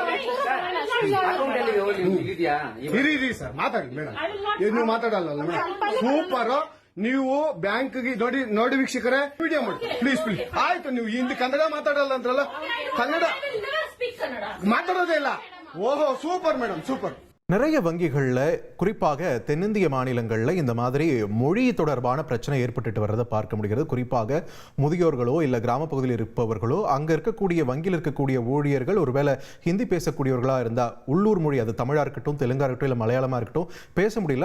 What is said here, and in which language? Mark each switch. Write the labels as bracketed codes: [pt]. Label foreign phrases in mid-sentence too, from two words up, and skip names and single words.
[kn] ಇರಿ ಸರ್, ಮಾತಾಡಿ ಮೇಡಮ್. ನೀವು ಮಾತಾಡಲ್ಲ ಮೇಡಮ್. ಸೂಪರ್. ನೀವು ಬ್ಯಾಂಕ್ ನೋಡಿ ವೀಕ್ಷಕರೇ, ವಿಡಿಯೋ ಮಾಡಿ ಪ್ಲೀಸ್. ಆಯ್ತು, ನೀವು ಹಿಂದಿ ಕನ್ನಡ ಮಾತಾಡಲ್ಲ ಅಂದ್ರಲ್ಲ, ಕನ್ನಡ ಮಾತಾಡೋದೇ ಇಲ್ಲ. ಓಹೋ, [en] super madam, [ta] சூப்பர். நிறைய வங்கிகளில் குறிப்பாக தென்னிந்திய மாநிலங்களில் இந்த மாதிரி மொழி தொடர்பான பிரச்சனை ஏற்பட்டுட்டு வர்றதை பார்க்க முடிகிறது. குறிப்பாக முதியோர்களோ இல்லை கிராம பகுதியில் இருப்பவர்களோ அங்கே இருக்கக்கூடிய வங்கியில் இருக்கக்கூடிய ஊழியர்கள் ஒருவேளை ஹிந்தி பேசக்கூடியவர்களாக இருந்தால் உள்ளூர் மொழி, அது தமிழாக இருக்கட்டும், தெலுங்கா இருக்கட்டும், இல்லை மலையாளமாக இருக்கட்டும், பேச முடியல.